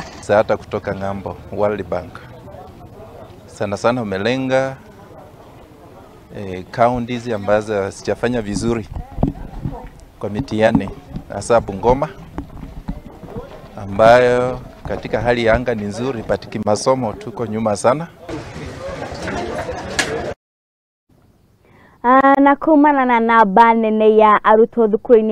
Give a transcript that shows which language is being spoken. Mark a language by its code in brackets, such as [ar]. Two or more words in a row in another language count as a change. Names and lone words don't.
[sw] Hata kutoka ngambo World Bank sana sana umelenga counties ambazo hazijafanya vizuri kwa mitihani, hasa Bungoma ambayo katika hali ya anga ni nzuri, but masomo tuko nyuma sana. [ki] Na kumana na namba nene ya arutwo thukuruini